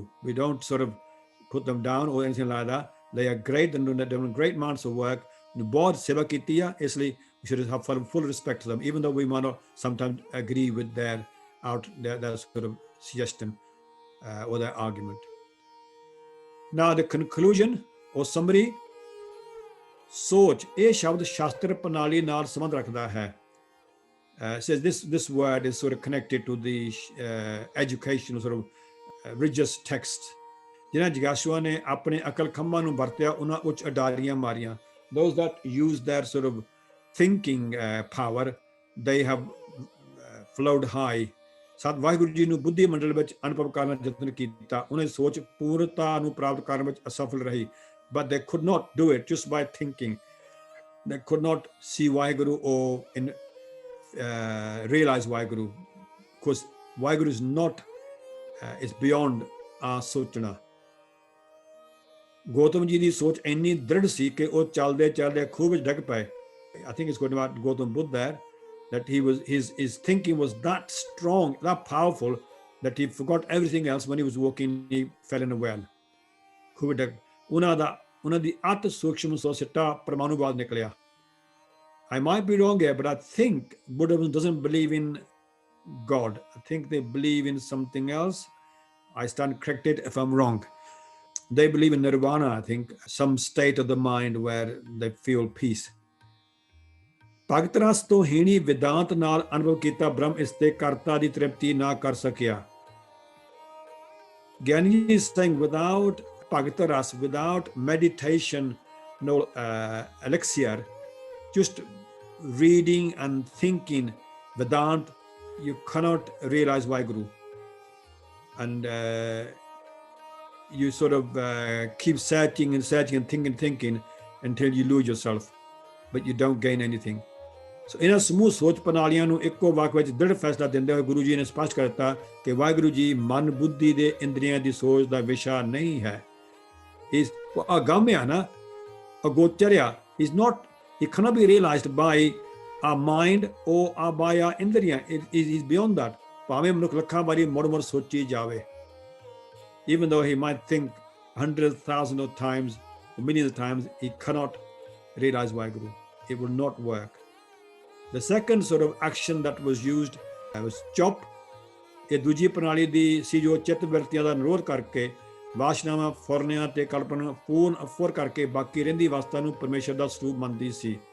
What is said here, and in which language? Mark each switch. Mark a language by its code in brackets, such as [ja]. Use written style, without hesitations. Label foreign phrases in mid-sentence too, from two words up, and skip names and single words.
[en] We don't sort of put them down or anything like that. They are great and doing great amounts of work. [pa] ਬਹੁਤ ਸੇਵਾ ਕੀਤੀ ਹੈ, [en] isliye we should have full respect to them, even though we might not sometimes agree with their sort of suggestion or their argument. Now the conclusion or summary, [pa] soch ਇਹ ਸ਼ਬਦ ਸ਼ਾਸਤਰ ਪ੍ਰਣਾਲੀ ਨਾਲ ਸੰਬੰਧ ਰੱਖਦਾ ਹੈ. [en] Says this word is sort of connected to the educational sort of religious text. [pa] ਜਿਨ੍ਹਾਂ ਜਿਗਾਸੂਆਂ ਨੇ ਆਪਣੇ ਅਕਲ ਖੰਭਾਂ ਨੂੰ ਵਰਤਿਆ ਉਹਨਾਂ ਉੱਚ ਅਡਾਰੀਆਂ ਮਾਰੀਆਂ. [en] Those that use their sort of thinking power, they have flowed high. [pa] ਸਤ ਵਾਹਿਗੁਰੂ ਜੀ ਨੂੰ ਬੁੱਧੀ ਮੰਡਲ ਵਿੱਚ ਅਨੁਭਵ ਕਰਨ ਦਾ ਯਤਨ ਕੀਤਾ. ਉਹਨਾਂ ਦੀ ਸੋਚ ਪੂਰਨਤਾ ਨੂੰ ਪ੍ਰਾਪਤ ਕਰਨ ਵਿੱਚ ਅਸਫਲ ਰਹੀ. [en] But they could not do it just by thinking. They could not see Vaheguru or realize Vaheguru, because Vaheguru is not, is beyond our sochana. [pa] ਗੌਤਮ ਜੀ ਦੀ ਸੋਚ ਇੰਨੀ ਦ੍ਰਿੜ ਸੀ ਕਿ ਉਹ ਚੱਲਦੇ ਚੱਲਦੇ ਖੂਹ ਵਿੱਚ ਡਿੱਗ ਪਏ. [en] I think it's going about Gautam Buddha there, that his thinking was that strong, that powerful, that he forgot everything else. When he was walking, he fell in a well. [pa] ਉਹਨਾਂ ਦੀ ਅਤ ਸੂਖਸ਼ਮ ਸੋਚ ਸਿੱਟਾ ਪਰਮਾਣੂਵਾਦ ਨਿਕਲਿਆ. [en] I might be wrong here, but I think Buddhism doesn't believe in God. I think they believe in something else. I stand corrected if I'm wrong. They believe in nirvana, I think, some state of the mind where they feel peace. [pa] ਭਗਤ ਰਸ ਤੋਂ ਹੀਣੀ ਵਿਦਾਂਤ ਨਾਲ ਅਨੁਭਵ ਕੀਤਾ ਬ੍ਰਹਮ ਇਸ ਤੇ ਕਰਤਾ ਦੀ ਤ੍ਰਿਪਤੀ ਨਾ ਕਰ ਸਕਿਆ. [en] Gyani is saying without [pa] ਭਗਤ ਰਸ, [en] without meditation, no elixir, just reading and thinking Vedant, you cannot realize Vaheguru. And you sort of keep searching and thinking until you lose yourself, but you don't gain anything. [pa] So ਇਹਨਾਂ ਸਮੂਹ ਸੋਚ ਪ੍ਰਣਾਲੀਆਂ ਨੂੰ ਇੱਕੋ ਵਾਕ ਵਿੱਚ ਦ੍ਰਿੜ ਫੈਸਲਾ ਦਿੰਦੇ ਹੋਏ ਗੁਰੂ ਜੀ ਨੇ ਸਪਸ਼ਟ ਕਰ ਦਿੱਤਾ ਕਿ ਵਾਹਿਗੁਰੂ ਜੀ ਮਨ ਬੁੱਧੀ ਦੇ ਇੰਦਰੀਆਂ ਦੀ ਸੋਚ ਦਾ ਵਿਸ਼ਾ ਨਹੀਂ ਹੈ. ਇਸ ਅਗੰਮ ਹੈ ਨਾ, ਅਗੋਚਰ ਆ. [en] Is not, it cannot be realized by our mind or by our ਇੰਦਰੀਆਂ. It is beyond that. [pa] ਭਾਵੇਂ ਮਨੁੱਖ ਲੱਖਾਂ ਵਾਰੀ ਮੁੜ ਸੋਚੀ ਜਾਵੇ, [en] even though he might think 100,000 of times or millions of times, he cannot realize Vaheguru. It will not work. The second sort of action that was used was chop. [pa] ਇਹ ਦੂਜੀ ਪ੍ਰਣਾਲੀ ਦੀ ਸੀ ਜੋ ਚਿੱਤ ਬਿਰਤੀਆਂ ਦਾ ਨਿਰੋਧ ਕਰਕੇ ਵਾਸ਼ਨਾਵਾਂ ਫੁਰਨਿਆਂ ਤੇ ਕਲਪਨਾ ਪੂਰਨ ਅਫੁਰ ਕਰਕੇ ਬਾਕੀ ਰਹਿੰਦੀ ਅਵਸਥਾ ਨੂੰ ਪਰਮੇਸ਼ਰ ਦਾ ਸਰੂਪ ਮੰਨਦੀ ਸੀ.